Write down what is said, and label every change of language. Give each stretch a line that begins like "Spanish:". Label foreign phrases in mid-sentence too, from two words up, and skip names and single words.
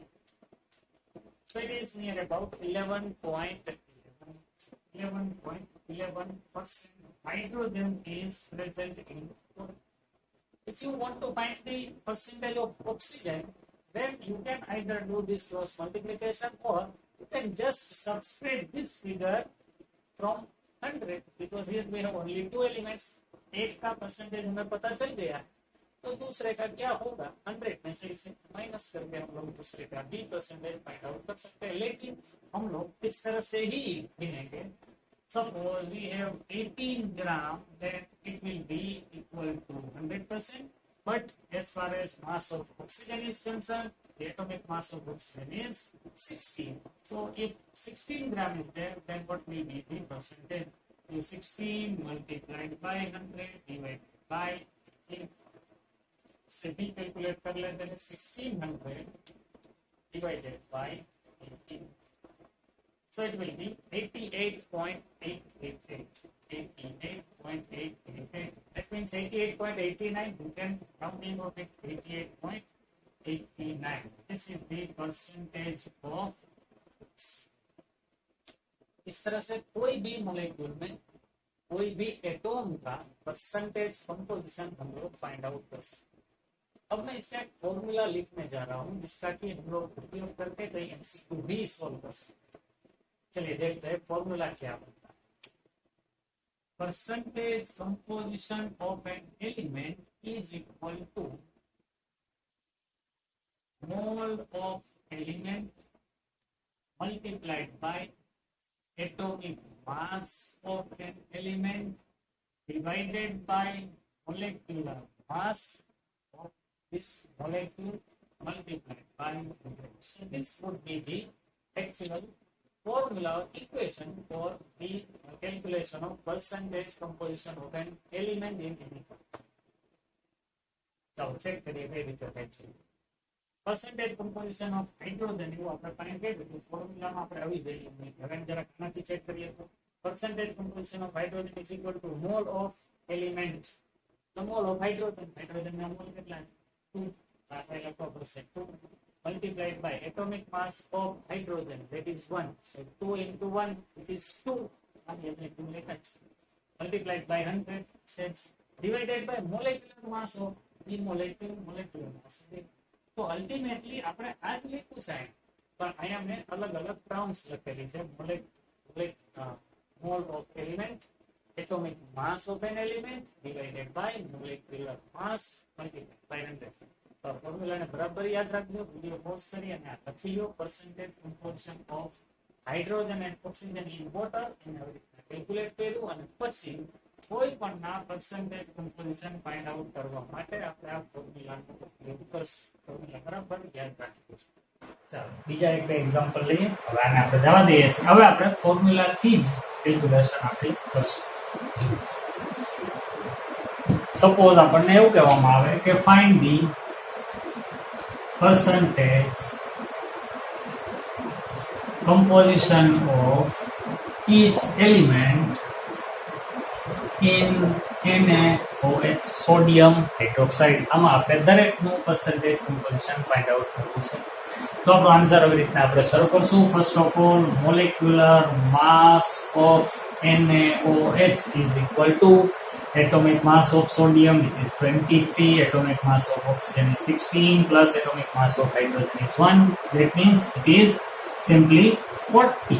English: So it is near about 11.11% hydrogen is present in water. If you want to find the percentage of oxygen, then you can either do this cross multiplication or you can just subtract this figure from 100 because here we have only 2 elements।
Hindi: एक का परसेंटेज हमें पता चल गया तो दूसरे का क्या होगा, 100 में से इसे माइनस करके हम लोग दूसरे का भी परसेंटेज
English: find out
Hindi: कर सकते हैं। लेकिन हम लोग इस तरह से ही गिनेंगे।
English: suppose we have 18 gram, then it will be equal to 100%, but as far as mass of oxygen is concerned, the atomic mass of oxygen is 16. So if 16 gram is there, then what will be the percentage? 16 multiplied by 100 divided by 18.
Hindi: से भी कैलकुलेट कर लेते हैं।
English: 1600 divided by 18, so it will be 88.888 that means 88.89, you can counting of it 88.89, this is the percentage of।
Hindi: इस तरह से कोई भी मॉलिक्यूल में कोई भी एटॉम का
English: percentage composition
Hindi: हम लोग
English: find out
Hindi: कर सकते हैं। अब मैं इसका एक फॉर्मूला लिखने जा रहा हूं जिसका कि हम लोग उपयोग करके कई एमसीक्यू भी सॉल्व कर सकते हैं। चलिए देखते हैं फॉर्मूला क्या बनता है।
English: percentage composition of an element is equal to mole of element multiplied by atomic mass of an element divided by molecular mass this molecule multiplied by 100. So this would be the actual formula equation for the calculation of percentage composition of an element in any form. So check
Hindi: करिए कई
Gujarati: રીતે થાય છે।
English: percentage composition of hydrogen
Gujarati: એવું આપણે ફાઇન્ડ કરીએ તો ફોર્મ્યુલા માં આપણે આવી જઈએ। હવે જરા આનાથી ચેક કરીએ તો
English: percentage composition of hydrogen is equal to mole of element the mole of hydrogen. Hydrogen
Gujarati: ના mole કેટલા છે? 2. આપણે લખવા પડશે
English: 2 multiplied by atomic mass of hydrogen, that is 1. So 2 into 1, which is 2.
Gujarati: અને એટલે 2 લખાય છે.
English: Multiplied by 100 says divided by molecular mass of the molecular mass. So ultimately
Gujarati: આપણે આ જ લખ્યું છે, પણ અહીંયા મેં અલગ અલગ ટર્મ્સ લખેલી છે.
English: mole of element, atomic mass of an element divided by molecular mass multiplied by 100.
Gujarati: તો ફોર્મ્યુલાને બરાબર યાદ રાખજો,
English: video pause
Gujarati: કરી અને આ લખી લો.
English: percentage composition of hydrogen and oxygen in water
Gujarati: એને આવી રીતે કેલ્ક્યુલેટ કર્યું અને પછી કોઈ પણ ના
English: percentage composition find out
Gujarati: કરવા માટે આપણે આ ફોર્મ્યુલાનો ઉપયોગ કરશું. ફોર્મ્યુલા બરાબર યાદ રાખજો. ચાલો બીજા એક એક્ઝામ્પલ લઈએ. હવે આને આપણે જવા દઈએ છીએ. હવે આપણે ફોર્મ્યુલાથી જ કેલ્ક્યુલેશન આપણે કરશું. સપોઝ આપણને એવું કહેવામાં આવે કે
English: find the percentage composition of each element in NaOH, sodium hydroxide.
Gujarati: આમાં આપણે દરેકનું
English: percentage composition find out
Gujarati: કરવું છે. તો આપણો આન્સર આવી રીતના આપણે શરૂ કરશું.
English: first of all, molecular mass of NaOH is equal to atomic mass of sodium, which is 23, atomic mass of oxygen is 16, plus atomic mass of hydrogen is 1. That means it is simply 40.